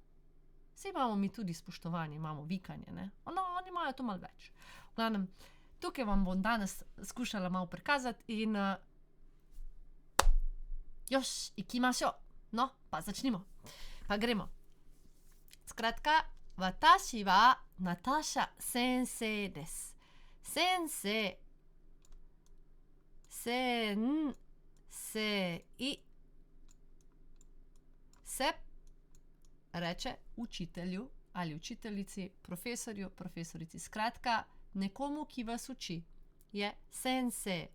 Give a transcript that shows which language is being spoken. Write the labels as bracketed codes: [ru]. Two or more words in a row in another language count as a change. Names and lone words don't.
[sl] Saj imamo mi tudi spoštovanje, imamo vikanje, ne? No, oni imajo to malo več. V glavnem, tukaj vam bom danes skušala malo prikazati in ikimašo. No, pa začnimo. Pa gremo. Skratka, [ja] 私はナターシャ先生です. [sl] Sensei, se reče učitelju ali učiteljici, profesorju, profesorici. Skratka, nekomu, ki vas uči, je sensei.